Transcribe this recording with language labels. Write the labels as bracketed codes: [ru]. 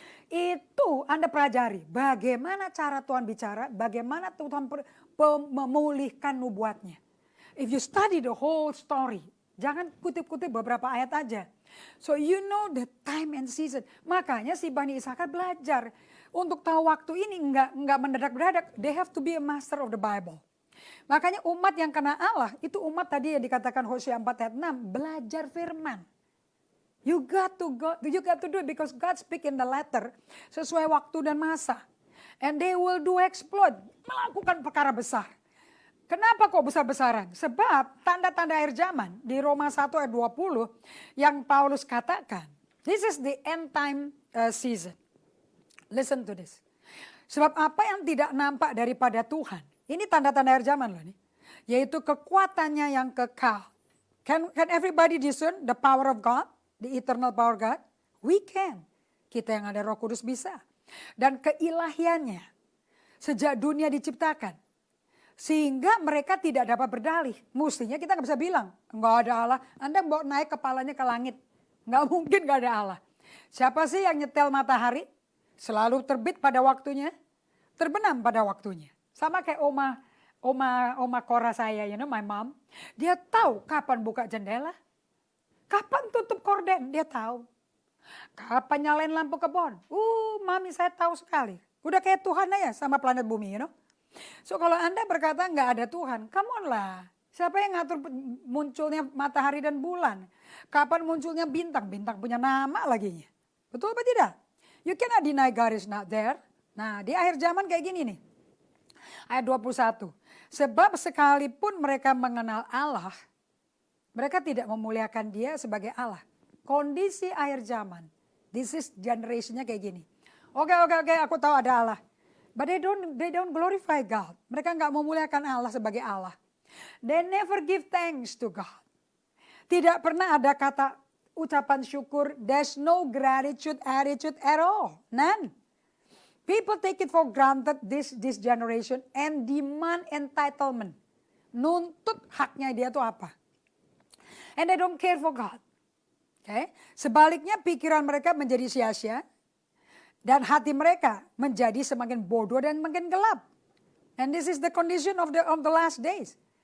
[id] Itu Anda pelajari bagaimana cara Tuhan bicara, bagaimana Tuhan memulihkan nubuatnya. [en] If you study the whole story, [id] jangan kutip-kutip beberapa ayat aja. [en] So you know the time and season. [id] Makanya si Bani Isakar belajar. Untuk tahu waktu ini enggak mendadak-dadak. [en] They have to be a master of the Bible. [id] Makanya umat yang kena Allah, itu umat tadi yang dikatakan Hosea 4 ayat 6. Belajar firman. [en] You got to do it because God speak in the letter. [id] Sesuai waktu dan masa. [en] And they will do exploit. [id] Melakukan perkara besar. Kenapa kok besar-besaran? Sebab tanda-tanda akhir zaman di Roma 1 ayat 20 yang Paulus katakan, [en] this is the end time season. Listen to this. [id] Sebab apa yang tidak nampak daripada Tuhan, ini tanda-tanda akhir zaman loh nih, yaitu kekuatannya yang kekal. [en] Can everybody discern the power of God, the eternal power of God? We can. [id] Kita yang ada Roh Kudus bisa. Dan keilahiannya sejak dunia diciptakan. Sehingga mereka tidak dapat berdalih. Mestinya kita nggak bisa bilang, nggak ada Allah. Anda bawa naik kepalanya ke langit. Nggak mungkin nggak ada Allah. Siapa sih yang nyetel matahari? Selalu terbit pada waktunya, terbenam pada waktunya. Sama kayak oma Kora saya, [en] you know, my mom. [id] Dia tahu kapan buka jendela, kapan tutup korden, dia tahu. Kapan nyalain lampu kebon. Mami saya tahu sekali. Udah kayak Tuhan aja sama planet bumi, [en] you know. [id] So kalau Anda berkata nggak ada Tuhan, [en] come on [id] lah. Siapa yang ngatur munculnya matahari dan bulan? Kapan munculnya bintang? Bintang punya nama lagi. Betul apa tidak? [en] You cannot deny God is not there. [id] Nah di akhir zaman kayak gini nih. Ayat 21. Sebab sekalipun mereka mengenal Allah, mereka tidak memuliakan dia sebagai Allah. Kondisi akhir zaman. This is generationnya kayak gini. Oke, aku tahu ada Allah. [en] But they don't glorify God. [id] Mereka nggak memuliakan Allah sebagai Allah. [en] They never give thanks to God. [id] Tidak pernah ada kata ucapan syukur. [en] There's no gratitude attitude at all. None. People take it for granted this generation and demand entitlement. [id] Nuntut haknya dia tuh apa. [en] And they don't care for God. Okay? [id] Sebaliknya pikiran mereka menjadi sia-sia. Dan hati mereka menjadi semakin bodoh dan makin gelap. [en] And this is the condition of the last days.